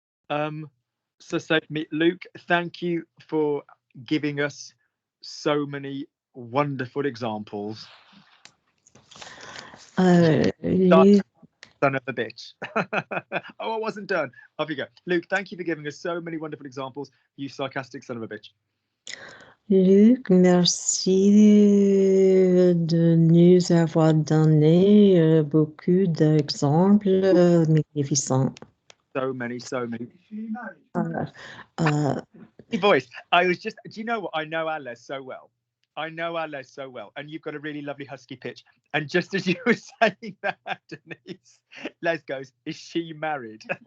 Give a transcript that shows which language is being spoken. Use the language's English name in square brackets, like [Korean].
[English] So say for me, Luke, thank you for giving us so many wonderful examples. Luke, Son of a bitch. Oh, I wasn't done. Off you go. Luke, thank you for giving us so many wonderful examples, you sarcastic son of a bitch. [French] Luc, merci de nous avoir donné beaucoup d'exemples magnificents. [English] So many. Uh, Voice. I was just, do you know what? I know our Les so well. And you've got a really lovely husky pitch. And just as you were saying that, Denise, Les goes, is she married?